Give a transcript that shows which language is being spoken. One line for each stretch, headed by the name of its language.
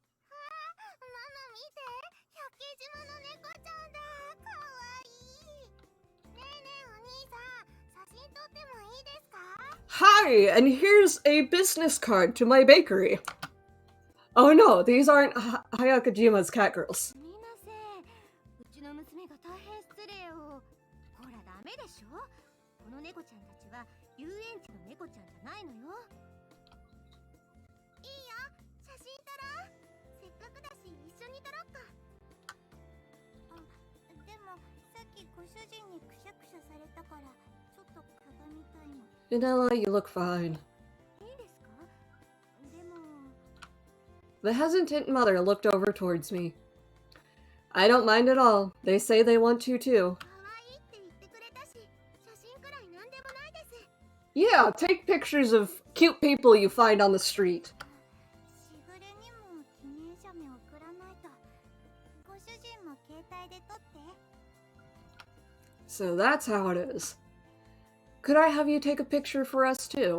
Japanese: ママ見て、百景島の猫ちゃんだ。かわいい。ねえねえお兄さん、写真撮ってもいいですか？
English: Hi, and here's a business card to my bakery. Oh no, these aren't Hayakajima's cat girls.
Japanese: すみません。うちの娘が大変失礼を。ほらダメでしょ。この猫ちゃんたちは遊園地の猫ちゃんじゃないのよ。いいよ、写真撮ろう。せっかくだし一緒に撮ろっか。あ、でもさっきご主人にくしゃくしゃされたからちょっとかがみたいの。
English: Vanilla, you look fine.
Japanese: いいですか？でも
English: The hesitant mother looked over towards me. I don't mind at all. They say they want to too.
Japanese: 可愛いって言ってくれたし、写真くらいなんでもないです。
English: Yeah, take pictures of cute people you find on the street.
Japanese: しぐれにも記念写メ送らないと。ご主人も携帯で撮って。
English: So that's how it is. Could I have you take a picture for us too?